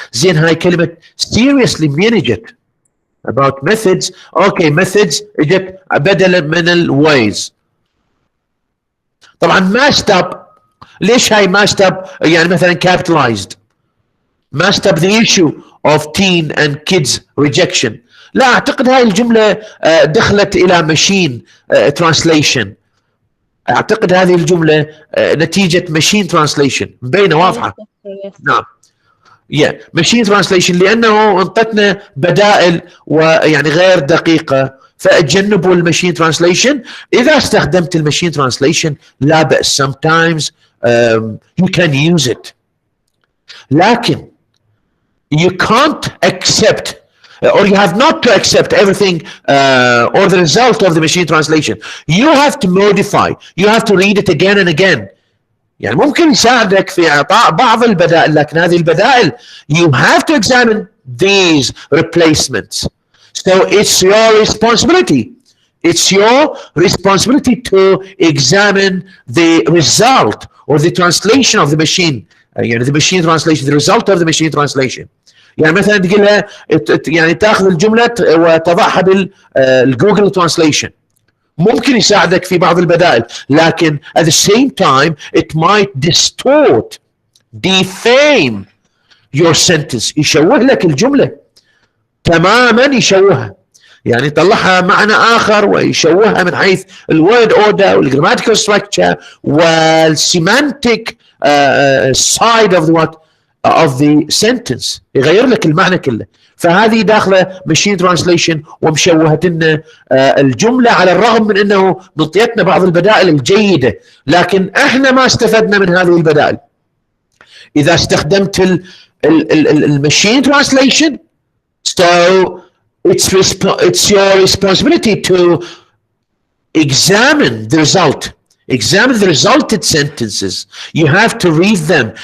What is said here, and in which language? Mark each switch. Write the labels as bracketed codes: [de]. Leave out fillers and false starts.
[ar] زين هاي كلمة seriously منين اجت؟ [en] about methods. [ar] اوكي methods اجت بدلا من الways. طبعا ما ستوب. ليش هاي ما ستوب؟ يعني مثلا capitalized [en] must up the issue of teen and kids rejection. [ar] لا أعتقد هاي الجملة دخلت إلى machine translation. أعتقد هذه الجملة نتيجة machine translation مبينة واضحة. نعم. machine translation لأنه انطتنا بدائل ويعني غير دقيقة فأتجنبوا الماشين ترانسليشن. إذا استخدمت الماشين ترانسليشن لا بأس [en] sometimes you can use it. لكن you can't accept or you have not to accept everything or the result of the machine translation. You have to modify. You have to read it again and again. [ar] يعني ممكن يساعدك في إعطاء بعض البدائل لكن هذه البدائل [en] you have to examine these replacements. So it's your responsibility. It's your responsibility to examine the result or the translation of the machine. يعني the machine translation, the result of the machine translation. [ar] يعني مثلا تقول يعني تاخذ الجملة وتضعها بالجوجل ترانسليشن. ممكن يساعدك في بعض البدائل لكن [en] at the same time it might distort, defame your sentence. [ar] يشوه لك الجملة تماما، يشوهها يعني يطلعها معنى آخر ويشوهها من حيث الوورد اوردر والجراماتيكال ستراكشر والسيمانتيك side of the what of the sentence، يغير لك المعنى كله. فهذه داخله ماشين ترانسليشن ومشوهت لنا الجمله على الرغم من انه نطيتنا بعض البدائل الجيده لكن احنا ما استفدنا من هذه البدائل. اذا استخدمت الماشين ترانسليشن [en] so it's your responsibility to examine the result. Examine the resulted sentences. You have to read them.